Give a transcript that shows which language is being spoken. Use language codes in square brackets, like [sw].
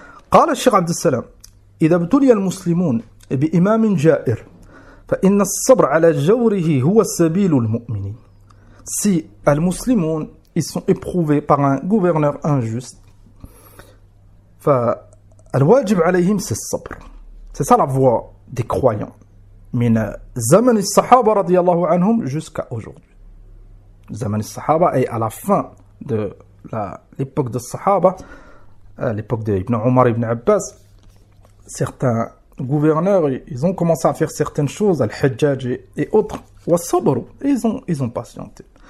[ar] Qala Cheikh Abdussalam, idha btuliya al-muslimoun bi-imam ja'ir, فإن الصبر على جوره هو سبيل المؤمنين. [fr] Si les musulmans ils sont éprouvés par un gouverneur injuste, [ar] فالواجب عليهم [fr] c'est le sabr. C'est ça la voie des croyants. [ar] من زمن الصحابة رضي الله عنهم [fr] jusqu'à aujourd'hui. [ar] زمن الصحابة [fr] est à la fin de l'époque de الصحابة, l'époque de Ibn Omar Ibn Abbas. Certains gouverneurs, ils ont commencé à faire certaines choses, al-Hajjaj et autres, was-sabr, ils ont patienté.